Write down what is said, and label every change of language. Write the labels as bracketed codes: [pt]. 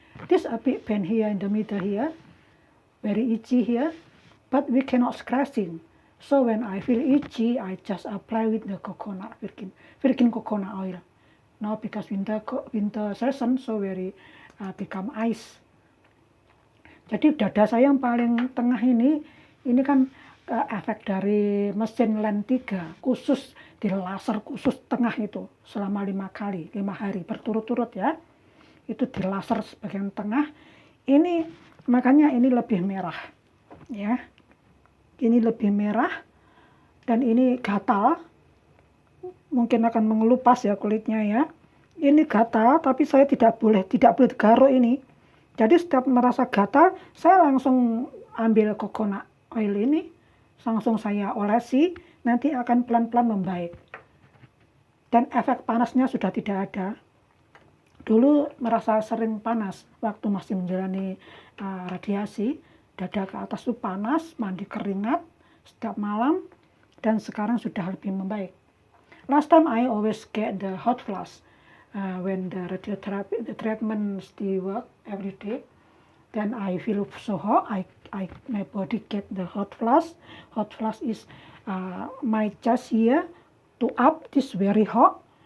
[en] This a bit pain here in the middle here, very itchy here, but we cannot scratching. So when I feel itchy, I just apply with the Virgin Coconut Oil. Now because winter season, so very become ice. [id] Jadi dada saya yang paling tengah ini kan efek dari mesin LEN 3, khusus di laser khusus tengah itu selama 5 hari berturut-turut ya. Itu di laser bagian tengah. Ini makanya ini lebih merah ya. Ini lebih merah dan ini gatal. Mungkin akan mengelupas ya kulitnya ya. Ini gatal, tapi saya tidak boleh garuk ini. Jadi setiap merasa gatal, saya langsung ambil coconut oil ini, langsung saya olesi, nanti akan pelan-pelan membaik. Dan efek panasnya sudah tidak ada. Dulu merasa sering panas waktu masih menjalani radiasi, dada ke atas itu panas, mandi keringat setiap malam, dan sekarang sudah lebih membaik. [en] Last time I always get the hot flash when the radiotherapy, the treatment still work every day. Then I feel so hot. My body get the hot flash. Hot flash is my chest here to up. This very hot.